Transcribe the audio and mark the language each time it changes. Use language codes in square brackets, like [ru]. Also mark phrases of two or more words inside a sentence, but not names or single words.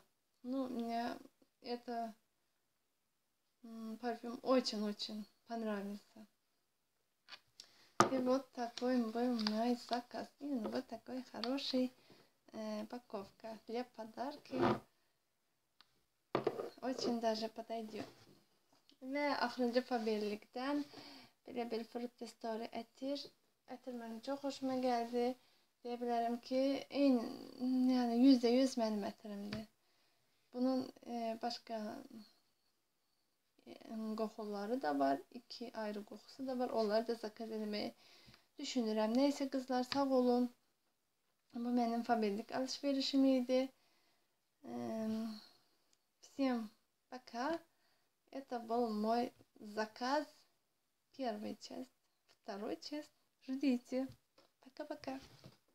[ru] Ну, мне это парфюм очень-очень понравился. И вот такой был мой заказ. И вот такой хороший упаковка для подарки. Очень даже подойдет. [tr] Ve ahırıncı Faberlic'ten böyle bir Fruity Story etirmenim çok hoşuma geldi. Diyebilirim ki yani %100 benim etirimdir. Bunun başka kokuları da var. 2 ayrı kokusu da var. Onları da zakaz etmeyi düşünürüm. Neyse kızlar, sağ olun. Bu benim Fabel'lik alışverişimiydi. [ru] Всем пока. Это был мой заказ. Первая часть. Второй часть. Ждите. Пока-пока.